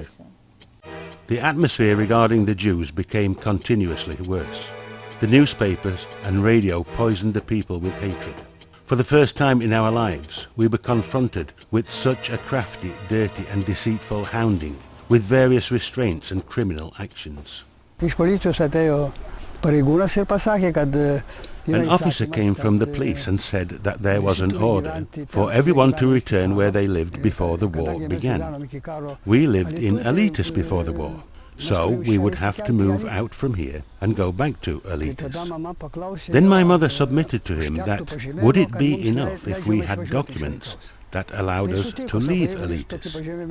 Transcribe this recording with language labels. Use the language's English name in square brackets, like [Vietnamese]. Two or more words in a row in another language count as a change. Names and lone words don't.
[English] The atmosphere regarding the Jews became continuously worse. The newspapers and radio poisoned the people with hatred. For the first time in our lives, we were confronted with such a crafty, dirty and deceitful hounding, with various restraints and criminal actions. [Lithuanian] Iš policijos atėjo pareigūnas ir pasakė, kad [English] an officer came from the police and said that there was an order for everyone to return where they lived before the war began. We lived in Alytus before the war, so we would have to move out from here and go back to Alytus. Then my mother submitted to him that would it be enough if we had documents that allowed us to leave Alytus.